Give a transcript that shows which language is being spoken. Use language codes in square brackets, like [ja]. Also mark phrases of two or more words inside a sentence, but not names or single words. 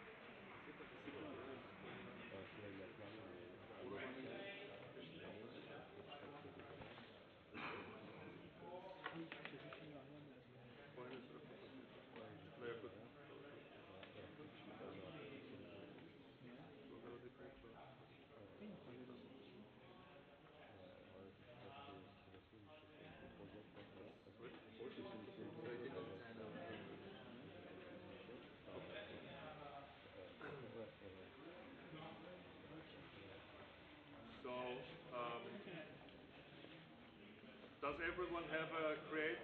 [fr] C'est quoi Ah oui, position variable. [de] Na ja, gut. [fr] Oui, il parlait de ça. [en] So, does everyone have a create?